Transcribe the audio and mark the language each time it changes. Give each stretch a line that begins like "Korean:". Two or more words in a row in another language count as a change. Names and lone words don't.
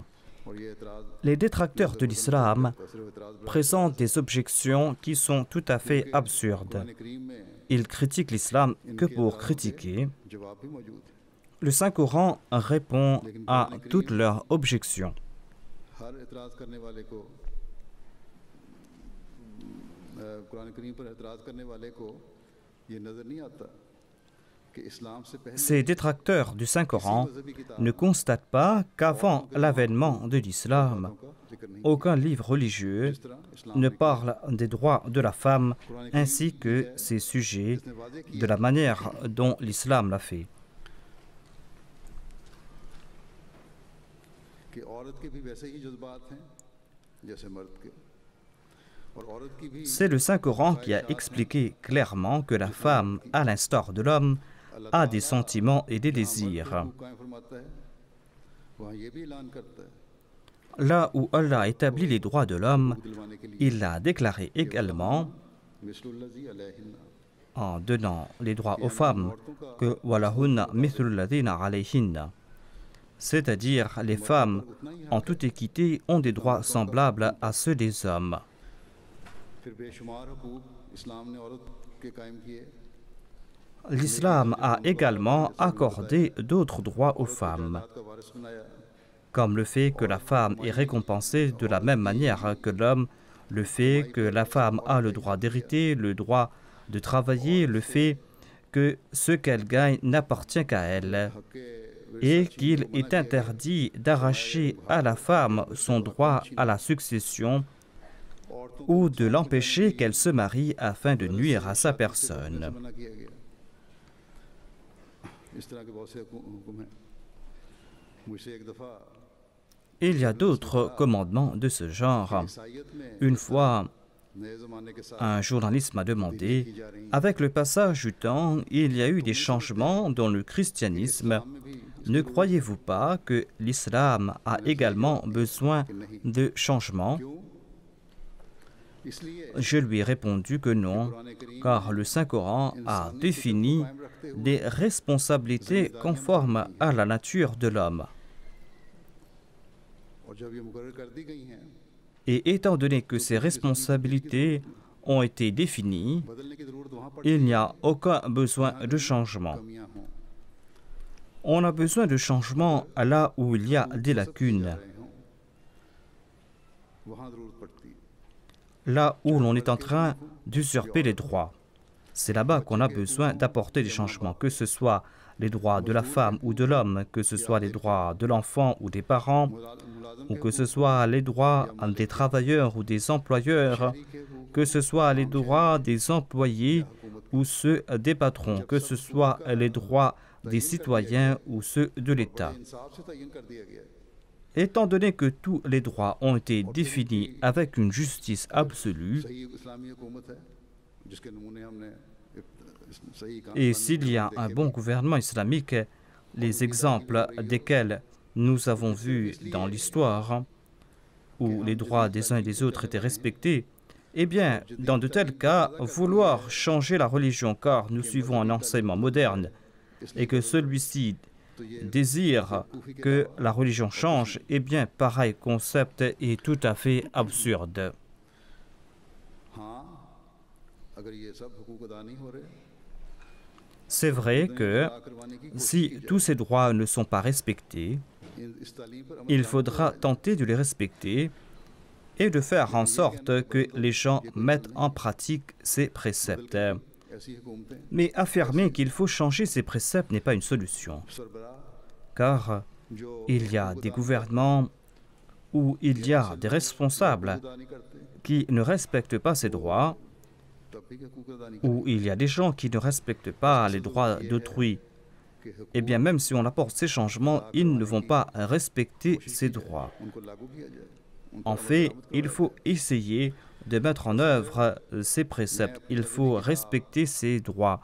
French: Les détracteurs de l'islam présentent des objections qui sont tout à fait absurdes. Ils critiquent l'islam que pour critiquer. Le Saint-Coran répond à toutes leurs objections.
Urdu: ہر اعتراض کرنے والے کو قرآن کریم پر اعتراض کرنے والے کو یہ نظر نہیں آتا کہ اسلام سے پہلے
French: Ces détracteurs du Saint-Coran ne constatent pas qu'avant l'avènement de l'islam,
Urdu: کا ذکر نہیں
French: aucun livre religieux
Urdu: اس طرح اسلام
French: ne parle des droits de la femme ainsi que ses sujets
Urdu: نے وعدے
French: de la manière dont l'islam l'a fait.
Urdu: کہ عورت کے بھی ویسے ہی جذبات ہیں جیسے مرد کے اور عورت کی بھی
French: C'est le Saint-Coran qui a expliqué clairement que la femme, à l'instar de l'homme, a des sentiments et des désirs.
Urdu: قائم فرماتا ہے وہاں یہ بھی اعلان کرتا ہے
French: Là où Allah a établi les droits de l'homme,
Urdu: دلوانے کے لیے
French: il l'a déclaré également
Arabic: مثل الذي عليهن
French: en donnant les droits aux femmes que
Arabic: ولهن مثل الذين عليهن.
French: C'est-à-dire les femmes, en toute équité, ont des droits semblables à ceux des hommes.
Urdu: پھر بے شمار حقوق اسلام نے عورت کے قائم کیے
French: L'islam a également accordé d'autres droits aux femmes,
Urdu: کا وارث بنایا
French: comme le fait que la femme est récompensée de la même manière que l'homme, le fait que la femme a le droit d'hériter, le droit de travailler, le fait que ce qu'elle gagne n'appartient qu'à elle, et qu'il est interdit d'arracher à la femme son droit à la succession ou de l'empêcher qu'elle se marie afin de nuire à sa personne.
Urdu: منع کیا گیا اس طرح کے بہت سے حکم ہیں مجھ سے ایک دفعہ
French: Il y a d'autres commandements de ce genre.
Urdu: عیسائیت میں
French: Une fois,
Urdu: نئے زمانے کے ساتھ
French: un journaliste m'a demandé, avec le passage du temps, il y a eu des changements dans le christianisme.
Urdu: میں بھی
French: Ne croyez-vous pas que l'islam a également besoin de changements?
Urdu: کیوں اس لیے
French: Je lui ai répondu que non, car le Saint-Coran a défini des responsabilités conformes à la nature de l'homme.
Urdu: اور جب یہ مقرر کر دی گئی ہیں
French: Et étant donné que ces responsabilités ont été définies,
Urdu: بدلنے کی ضرورت وہاں پر
French: il n'y a aucun besoin de changement.
Urdu: کمیاں ہوں
French: On a besoin de changement là où il y a des lacunes,
Urdu: رہے ہوں وہاں ضرورت پڑتی ہے
French: là où l'on est en train d'usurper les droits. C'est là-bas qu'on a besoin d'apporter des changements, que ce soit les droits de la femme ou de l'homme, que ce soit les droits de l'enfant ou des parents, ou que ce soit les droits des travailleurs ou des employeurs, que ce soit les droits des employés ou ceux des patrons, que ce soit les droits des citoyens ou ceux de l'État.
Urdu: انصاف سے تعین کر دیا گیا ہے
French: Étant donné que tous les droits ont été définis avec une justice absolue,
Urdu: صحیح اسلامی حکومت ہے جس کے نمونے ہم نے صحیح کام
French: et s'il y a un bon gouvernement islamique, les exemples desquels nous avons vus dans l'histoire, où les droits des uns et des autres étaient respectés, eh bien, dans de tels cas, vouloir changer la religion car nous suivons un enseignement moderne et que celui-ci désire que la religion change, eh bien, pareil concept est tout à fait absurde.
Urdu: ہاں اگر یہ سب حقوق ادا نہیں ہو رہے
French: C'est vrai que
Urdu: ادا کروانے کی کوشش
French: si tous ces droits ne sont pas respectés,
Urdu: اس تعلیم پر عمل
French: il faudra tenter de les respecter et de faire en sorte que les gens mettent en pratique ces préceptes.
Urdu: ایسی حکومتیں
French: Mais affirmer qu'il faut changer ces préceptes n'est pas une solution,
Urdu: سربراہ
French: car
Urdu: جو
French: il y a des gouvernements où il y a des responsables
Urdu: ادا نہیں کرتے
French: qui ne respectent pas ces droits,
Urdu: تب بھی حقوق ادا نہیں
French: où il y a des gens qui ne respectent pas les droits d'autrui.
Urdu: کہ
French: Eh bien, même si on apporte ces changements, ils ne vont pas respecter ces droits.
Urdu: ان کو لاگو کیا جائے
French: En fait, il faut essayer de mettre en œuvre ces préceptes. Il faut respecter ces droits.